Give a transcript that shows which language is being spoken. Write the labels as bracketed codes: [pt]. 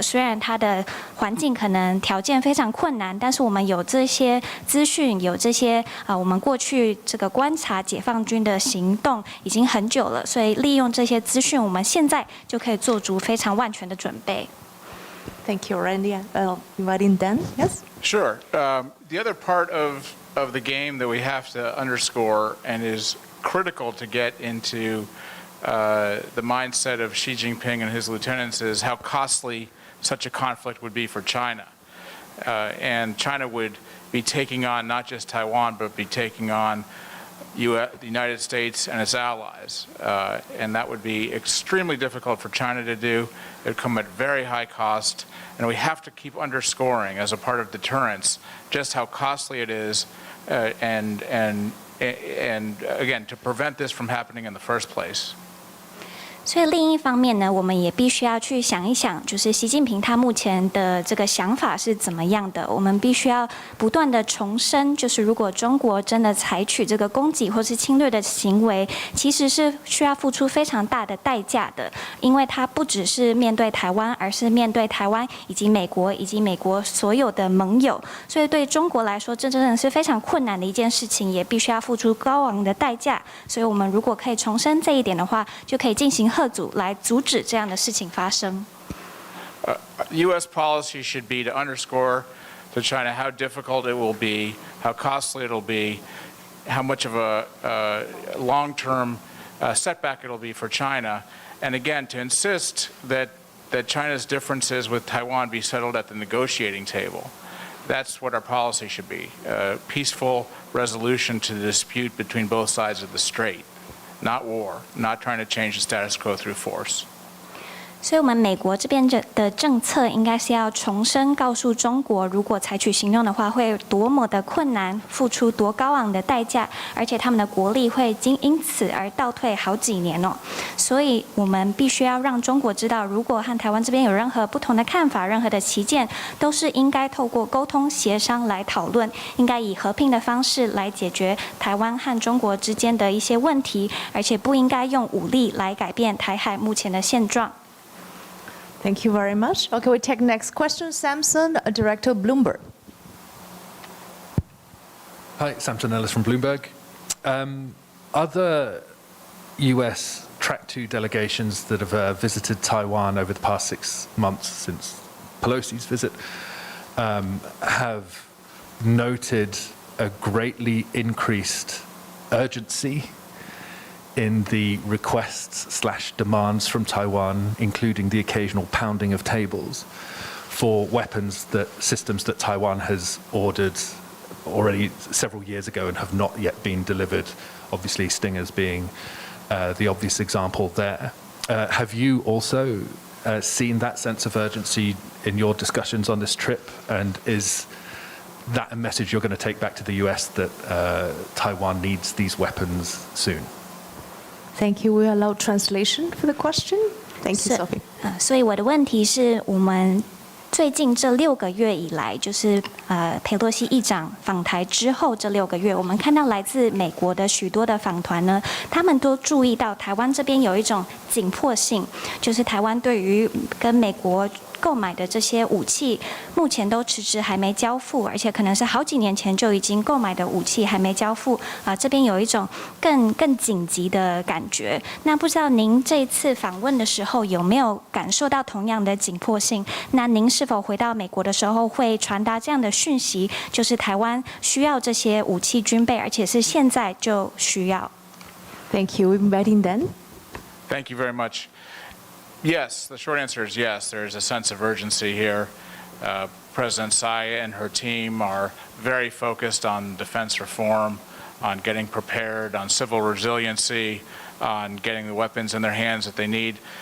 [zh] 虽然它的环境可能条件非常困难，但是我们有这些资讯，有这些我们过去这个观察解放军的行动已经很久了，所以利用这些资讯，我们现在就可以做足非常万全的准备。 [en] Thank you, Randy. Inviting Dan. Yes? Sure. The other part of the game that we have to underscore and is critical to get into the mindset of Xi Jinping and his lieutenants is how costly such a conflict would be for China. And China would be taking on not just Taiwan, but be taking on the United States and its allies. And that would be extremely difficult for China to do. It would come at very high cost. And we have to keep underscoring as a part of deterrence just how costly it is and again, to prevent this from happening in the first place. [zh] 所以另一方面呢，我们也必须要去想一想，就是习近平他目前的这个想法是怎么样的。我们必须要不断的重申，就是如果中国真的采取这个攻击或是侵略的行为，其实是需要付出非常大的代价的，因为它不只是面对台湾，而是面对台湾以及美国以及美国所有的盟友。所以对中国来说，这真的是非常困难的一件事情，也必须要付出高昂的代价。所以我们如果可以重申这一点的话，就可以进行嚇阻来阻止这样的事情发生。 [en] U.S. policy should be to underscore to China how difficult it will be, how costly it will be, how much of a long-term setback it will be for China, and again to insist that China's differences with Taiwan be settled at the negotiating table. That's what our policy should be: peaceful resolution to the dispute between both sides of the strait. Not war, not trying to change the status quo through force. [zh] 所以我们美国这边的政策应该是要重申告诉中国，如果采取行动的话，会有多么的困难，付出多高昂的代价，而且他们的国力会因此而倒退好几年哦。所以我们必须要让中国知道，如果和台湾这边有任何不同的看法，任何的歧见，都是应该透过沟通协商来讨论，应该以和平的方式来解决台湾和中国之间的一些问题，而且不应该用武力来改变台海目前的现状。 [en] Thank you very much. Okay, we take next question. Samson, Director Bloomberg. Hi, Samson Ellis from Bloomberg. Other US Track 2 delegations that have visited Taiwan over the past 6 months since Pelosi's visit have noted a greatly increased urgency in the requests/demands from Taiwan, including the occasional pounding of tables for systems that Taiwan has ordered already several years ago and have not yet been delivered, obviously Stingers being the obvious example there. Have you also seen that sense of urgency in your discussions on this trip, and is that a message you're going to take back to the US that Taiwan needs these weapons soon? Thank you. We allow translation for the question. Thank you, Sophie. [zh] 所以我的问题是我们最近这6个月以来，就是裴洛西议长访台之后这6个月，我们看到来自美国的许多的访团呢，他们都注意到台湾这边有一种紧迫性，就是台湾对于跟美国购买的这些武器，目前都迟迟还没交付，而且可能是好几年前就已经购买的武器还没交付这边有一种更紧急的感觉。那不知道您这一次访问的时候有没有感受到同样的紧迫性？那您是否回到美国的时候会传达这样的讯息，就是台湾需要这些武器军备，而且是现在就需要？ [en] Thank you. Inviting then. Thank you very much. Yes, the short answer is yes. There is a sense of urgency here. President Tsai and her team are very focused on defense reform, on getting prepared, on civil resiliency, on getting the weapons in their hands that they need.